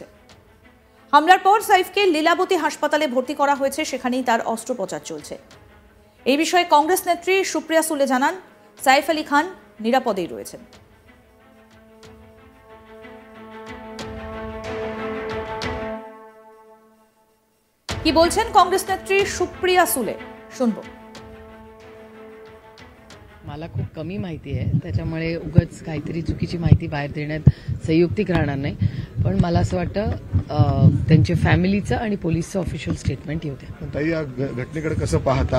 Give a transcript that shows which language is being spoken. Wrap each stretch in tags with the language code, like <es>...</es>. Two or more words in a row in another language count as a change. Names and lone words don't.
<bn>হামলার পর সাইফকে লীলাবতী হাসপাতালে ভর্তি করা হয়েছে, সেখানেই তার অস্ত্রোপচার চলছে। এই বিষয়ে কংগ্রেস নেত্রী সুপ্রিয়া সুলে জানান, সাইফ আলী খান নিরাপদেই রয়েছেন। কি বলছেন কংগ্রেস নেত্রী সুপ্রিয়া সুলে, শুনবো।</bn> <mr>मला खूप कमी माहिती आहे, त्याच्यामुळे उगाच काहीतरी चुकीची माहिती बाहेर देण्यात संयुक्तिक राहणार नाही. पण मला असं वाटतं त्यांच्या फॅमिलीचं आणि पोलीसचं</mr> <en>official statement</en> <mr>येऊ द्या. ताई, या घटनेकडे कसं पाहता?</mr>